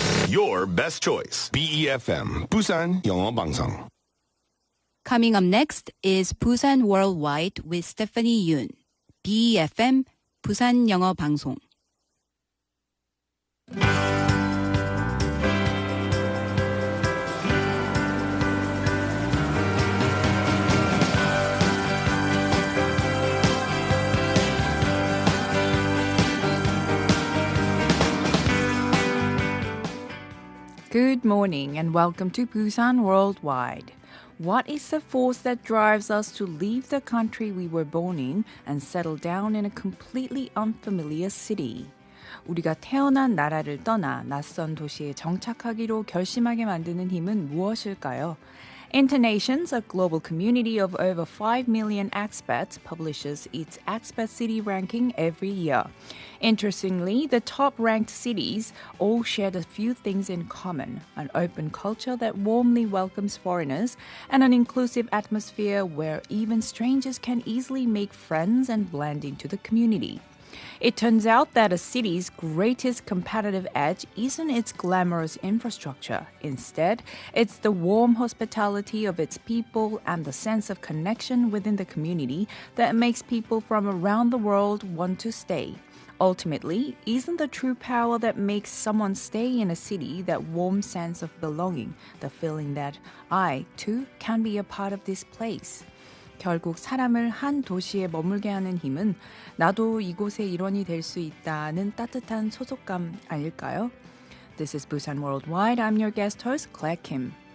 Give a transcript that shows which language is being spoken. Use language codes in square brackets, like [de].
[en] Your best choice. [ko] BEFM Busan 영어 방송. [en] Coming up next is Busan Worldwide with Stephanie Yoon. [ko] BEFM 부산 영어 방송. [en] Good morning and welcome to Busan Worldwide. What is the force that drives us to leave the country we were born in and settle down in a completely unfamiliar city? [ko] 우리가 태어난 나라를 떠나 낯선 도시에 정착하기로 결심하게 만드는 힘은 무엇일까요? [en] Internations, a global community of over 5 million expats, publishes its expat city ranking every year. Interestingly, the top-ranked cities all share a few things in common: an open culture that warmly welcomes foreigners and an inclusive atmosphere where even strangers can easily make friends and blend into the community. It turns out that a city's greatest competitive edge isn't its glamorous infrastructure. Instead, it's the warm hospitality of its people and the sense of connection within the community that makes people from around the world want to stay. Ultimately, isn't the true power that makes someone stay in a city that warm sense of belonging, the feeling that I, too, can be a part of this place? [ko] 결국 사람을 한 도시에 머물게 하는 힘은 나도 이곳의 일원이 될 수 있다는 따뜻한 소속감 아닐까요? [en] This is Busan Worldwide. I'm your guest host, Claire Kim.